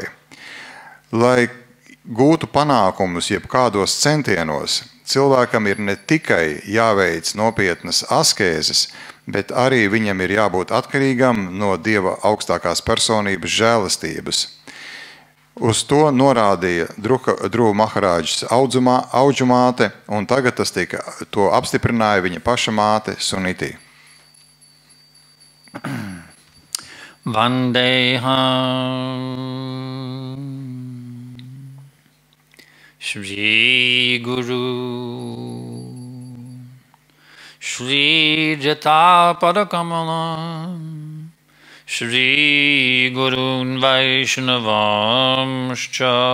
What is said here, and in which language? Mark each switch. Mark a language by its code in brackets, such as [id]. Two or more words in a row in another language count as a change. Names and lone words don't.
[lv] Lai gūtu panākumus jebkādos centienos, cilvēkam ir ne tikai jāveic nopietnas askēzes, bet arī viņam ir jābūt atkarīgam no Dieva augstākās personības žēlastības. Uz to norādīja Dhruva Maharādžas audžumāte, un tagad to apstiprināja viņa paša māte Suniti. [sa] वन्देऽहं श्री गुरु श्री जत पदकमलं श्री गुरून् वैष्णवांश्च